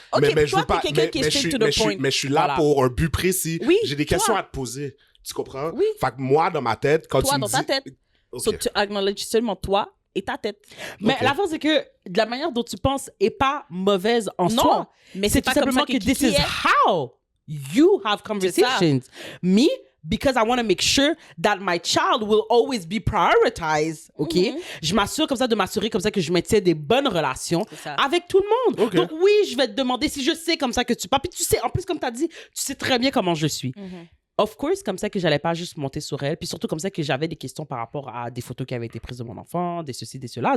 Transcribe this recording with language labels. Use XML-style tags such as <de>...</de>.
<fr>OK, mais toi, t'es quelqu'un qui est</fr> <en>straight to the point.</en> <fr>Mais je suis là pour un but précis. Oui, j'ai des questions à te poser. Tu comprends? Oui. Fait que moi, dans ma tête, quand tu me dis... Toi, dans ta tête. Okay. So, tu acknowledges seulement toi et ta tête. Mais la chose, c'est que de la manière dont tu penses est pas mauvaise en soi. Non, mais c'est tout simplement que</fr> <en>this is how you have conversations. Me, because I want to make sure that my child will always be prioritized, OK?</en> <fr>Je m'assure comme ça, de m'assurer comme ça que je maintiens des bonnes relations avec tout le monde. Donc oui, je vais te demander si je sais comme ça que tu parles. Puis tu sais, en plus, comme tu as dit, tu sais très bien comment je suis.</fr> <en>Of course,</en> <fr>comme ça que j'allais pas juste monter sur elle, puis surtout comme ça que j'avais des questions par rapport à des photos qui avaient été prises de mon enfant, des ceci, des cela.</fr>